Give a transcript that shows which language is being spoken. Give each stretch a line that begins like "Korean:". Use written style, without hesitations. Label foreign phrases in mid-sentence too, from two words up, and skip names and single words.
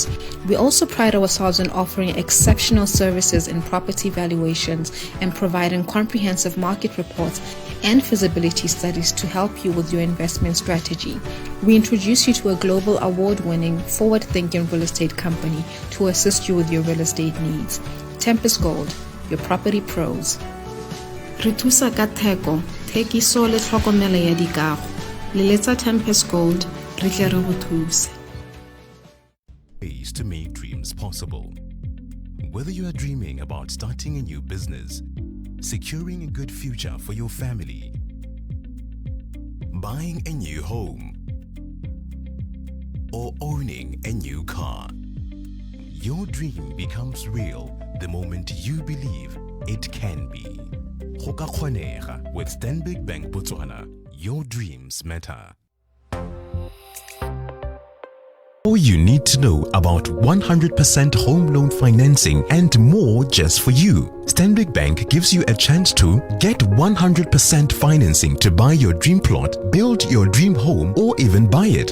English: We also pride ourselves on offering exceptional services in property valuations and providing comprehensive market reports and feasibility studies to help you with your investment strategy. We introduce you to a global award-winning, forward-thinking real estate company to assist you with your real estate needs. Tempest Gold, your property pros.
Tswana: Re thusa ka theko, thekiso le tlhokomelo ya dikago. Leletsa Tempest Gold, re tle re go thuse.
English: Ways to make dreams possible. Whether you are dreaming about starting a new business, securing a good future for your family, buying a new home, or owning a new car, your dream becomes real the moment you believe it can be.
Tswana: Go ka kgonega with Stanbic Bank Botswana.
English: Your dreams matter. All you need to know about 100% home loan financing and more just for you. Stanbic Bank gives you a chance to get 100% financing to buy your dream plot, build your dream home, or even buy it.